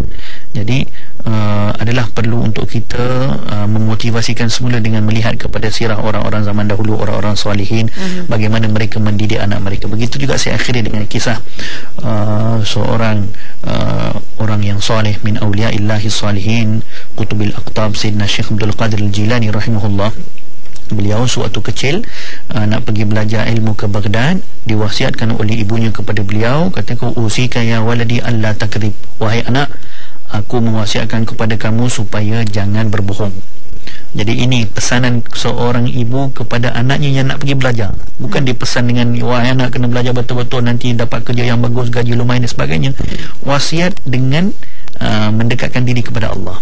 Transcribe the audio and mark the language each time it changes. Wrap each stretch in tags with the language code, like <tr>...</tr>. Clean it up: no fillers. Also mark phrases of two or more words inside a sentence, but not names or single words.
<ms>Jadi adalah perlu untuk kita memotivasikan semula dengan melihat kepada sirah orang-orang zaman dahulu, orang-orang salihin, bagaimana mereka mendidik anak mereka. Begitu juga saya akhiri dengan kisah seorang orang yang saleh</ms> <ar>من أولياء الله الصالحين, قطب الأقطاب,</ar> <ms>Sayyidina Syekh Abdul Qadir Al-Jilani rahimahullah. Beliau sewaktu kecil nak pergi belajar ilmu ke Baghdad, diwasiatkan oleh ibunya kepada beliau, katakan,</ms> <ar>أوصيك يا ولدي ألا تكذب,</ar> <ms>wahai anak, aku mewasiatkan kepada kamu supaya jangan berbohong. Jadi ini pesanan seorang ibu kepada anaknya yang nak pergi belajar. Bukan dipesan dengan, wahai anak kena belajar betul-betul, nanti dapat kerja yang bagus, gaji lumayan dan sebagainya. Wasiat dengan mendekatkan diri kepada Allah.</ms>